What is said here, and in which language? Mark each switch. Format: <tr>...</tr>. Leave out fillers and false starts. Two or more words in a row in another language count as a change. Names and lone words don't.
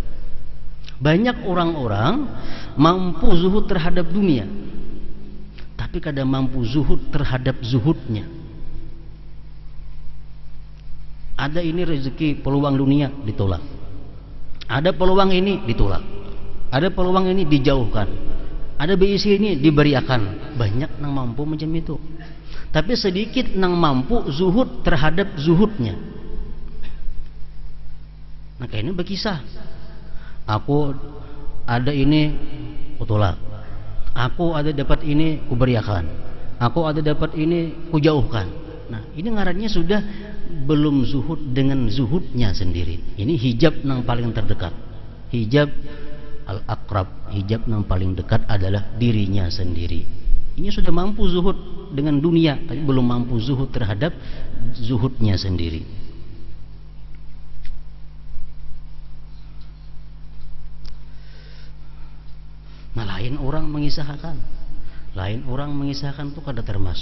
<bjn>Banyak orang-orang mampu zuhud terhadap dunia, tapi kadang mampu zuhud terhadap zuhudnya. Ada ini rezeki peluang dunia ditolak, ada peluang ini ditolak, ada peluang ini dijauhkan, ada BIC ini diberiakan. Banyak nang mampu macam itu, tapi sedikit nang mampu zuhud terhadap zuhudnya. Nah kayak ini berkisah, aku ada ini kutolak, aku ada dapat ini kuberiakan, aku ada dapat ini kujauhkan. Nah ini ngarannya sudah belum zuhud dengan zuhudnya sendiri. Ini hijab yang paling terdekat,</bjn> <ar>حجاب الأقرب,</ar> <bjn>hijab yang paling dekat adalah dirinya sendiri. Ini sudah mampu zuhud dengan dunia, tapi belum mampu zuhud terhadap zuhudnya sendiri. Nah lain orang mengisahkan, lain orang mengisahkan tuh kada termasuk.</bjn>